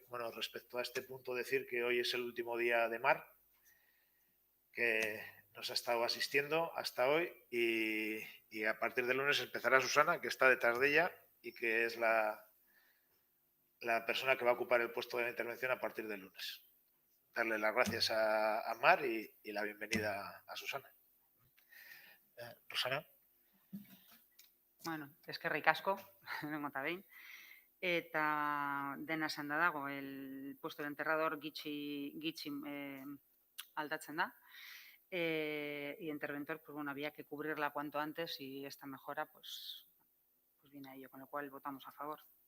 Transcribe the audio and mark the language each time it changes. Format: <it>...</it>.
<es>Bueno, respecto a este punto, decir que hoy es el último día de Mar, que nos ha estado asistiendo hasta hoy y a partir del lunes empezará Susana, que está detrás de ella y que es la persona que va a ocupar el puesto de la intervención a partir del lunes. Darle las gracias a Mar y la bienvenida a Susana. Rosana.</es> <eu>Bueno, eskerrik asko, lehenengo eta behin. Eta dena esanda dago,</eu> <es>el puesto de enterrador</es> <eu>gitxi aldatzen da.</eu> <es>Y interventor, pues bueno, había que cubrirla cuanto antes y esta mejora pues viene a ello, con lo cual votamos a favor.</es>